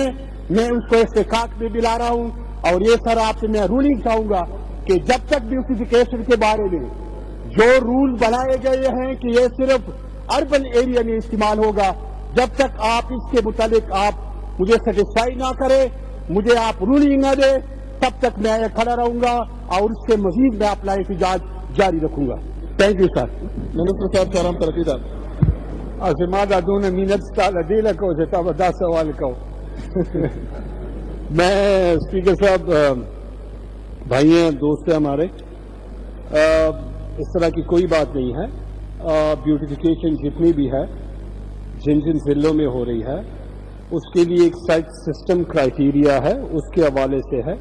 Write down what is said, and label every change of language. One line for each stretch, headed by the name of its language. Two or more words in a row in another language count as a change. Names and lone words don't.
Urdu: میں اس کو استحقاق میں بھی لا رہا ہوں. اور یہ سر آپ سے میں رولنگ چاہوں گا کہ جب تک بیوٹیفیکیشن کے بارے میں جو رول بنائے گئے ہیں کہ یہ صرف
English: urban area
Urdu: میں استعمال ہوگا، جب تک آپ اس کے متعلق آپ مجھے سیٹسفائی نہ کرے، مجھے آپ رولنگ نہ دے، تب تک میں کھڑا رہوں گا اور اس سے مزید میں اپنا احتجاج جاری رکھوں گا.
English: thank you sir.
Urdu: منسٹر صاحب شہرام ترکی صاحب.
Pashto: زما دون مینت ستاله دی لکه چې تا به دا سوال کو.
Urdu: میں اسپیکر صاحب، بھائی ہیں، دوست ہیں ہمارے، اس طرح کی کوئی بات نہیں ہے. بیوٹیفیکیشن جتنی بھی ہے جن ضلعوں میں ہو رہی ہے اس کے لیے ایک
English: set system criteria
Urdu: ہے، اس کے حوالے سے ہے.